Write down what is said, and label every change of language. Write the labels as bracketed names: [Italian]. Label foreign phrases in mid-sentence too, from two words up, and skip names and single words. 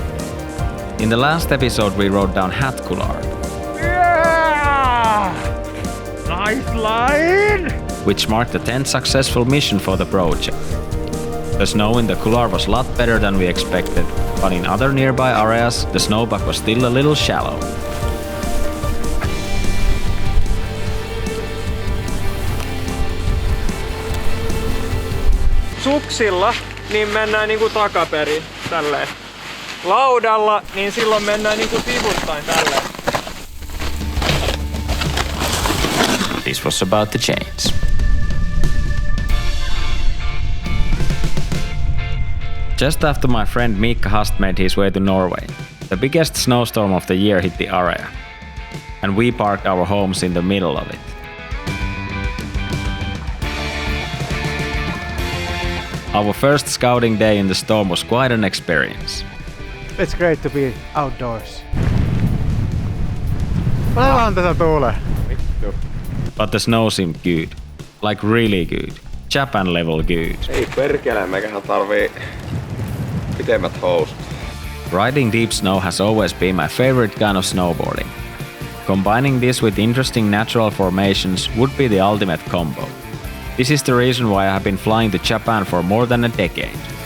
[English] In the last episode we rode down Hatkular. Yeah! Nice line! Which marked the 10th successful mission for the project. The snow in the Kular was a lot better than we expected, but in other nearby areas the snowpack was still a little shallow. [Finnish] Suksilla niin mennään niinku takaperin tälleen. Laudalla niin silloin mennään niinku sivuttain tälleen. [English] This was about to change. Just after my friend Miikka Hast made his way to Norway, the biggest snowstorm of the year hit the area, and we parked our homes in the middle of it. Our first scouting day in the storm was quite an experience. It's great to be outdoors. [Finnish] Vähän tätä tuulee. [English] But the snow seemed good. Like really good. Japan level good. [Finnish] Ei perkele, meikähän tarvii pitemmät housut. [English] Riding deep snow has always been my favorite kind of snowboarding. Combining this with interesting natural formations would be the ultimate combo. This is the reason why I have been flying to Japan for more than a decade.